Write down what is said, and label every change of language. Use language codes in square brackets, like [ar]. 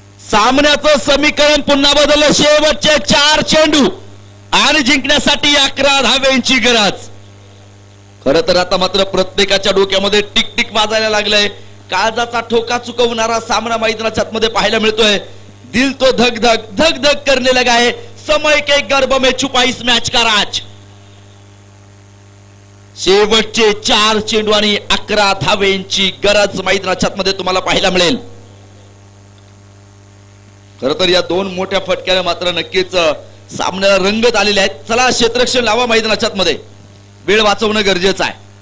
[mr] सामन्याचं समीकरण पुन्हा बदललं. शेवटचे 4 चेंडू आणि जिंकण्यासाठी 11 धावेंची गरज. खरं तर आता मात्र प्रत्येकाच्या डोक्यामध्ये टिक वाजायला लागलंय. काळजाचा ठोका चुकवणारा सामना मैदानाच्या मध्ये पाहायला मिळतोय. [hi] दिल तो धक धक करने लगा है. समय के गर्भ में छुपा इस मैच का राज. [mr] शेवटचे 4 चेंडू आणि 11 धावेंची गरज मैदानाच्या मध्ये तुम्हाला पाहायला मिळेल. खरं तर या 2 मोठ्या फटक्याने मात्र नक्कीच सामन्याला रंगत आलेले आहेत. चला क्षेत्ररक्षण लावा मैदानाच्या मध्ये. वेळ वाचवणं गरजेचं आहे.